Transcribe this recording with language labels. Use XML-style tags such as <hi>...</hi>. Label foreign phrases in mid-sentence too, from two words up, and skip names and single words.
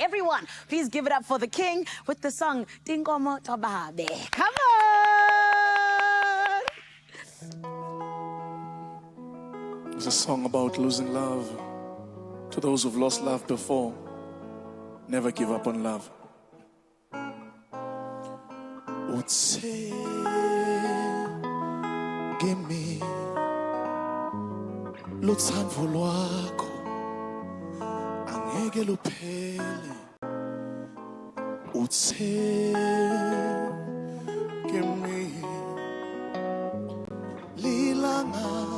<en>Everyone, please give it up for the king with the song Dingomo Tobabe. Come on! It's a song about losing love. To those who've lost love before, never give up on love.</en> <ss>Utse kimi lutsandvo lwakho angeke luphele. Utse kimi lilanga</ss>